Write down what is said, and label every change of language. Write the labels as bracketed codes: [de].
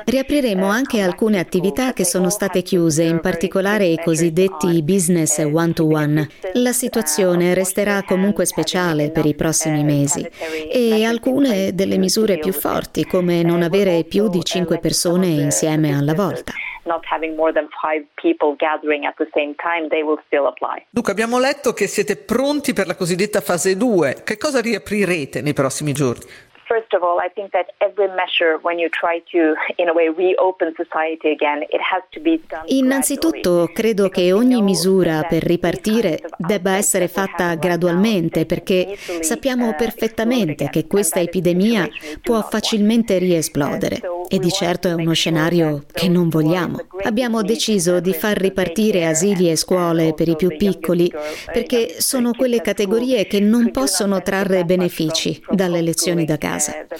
[it] Riapriremo anche alcune attività che sono state chiuse, in particolare i cosiddetti business one-to-one. La situazione situazione resterà comunque speciale per i prossimi mesi e alcune delle misure più forti, come non avere più di 5 persone insieme alla volta. [en] Not having more than 5 people gathering at the same time, they will still apply. [it] Dunque, abbiamo letto che siete pronti per la cosiddetta fase 2. Che cosa riaprirete nei prossimi giorni? [en] First of all, I think that every measure when you try to in a way reopen society again, it has to be done. [it] Innanzitutto, credo che ogni misura per ripartire debba essere fatta gradualmente perché sappiamo perfettamente che questa epidemia può facilmente riesplodere. E di certo è uno scenario che non vogliamo. Abbiamo deciso di far ripartire asili e scuole per i più piccoli, perché sono quelle categorie che non possono trarre benefici dalle lezioni da casa.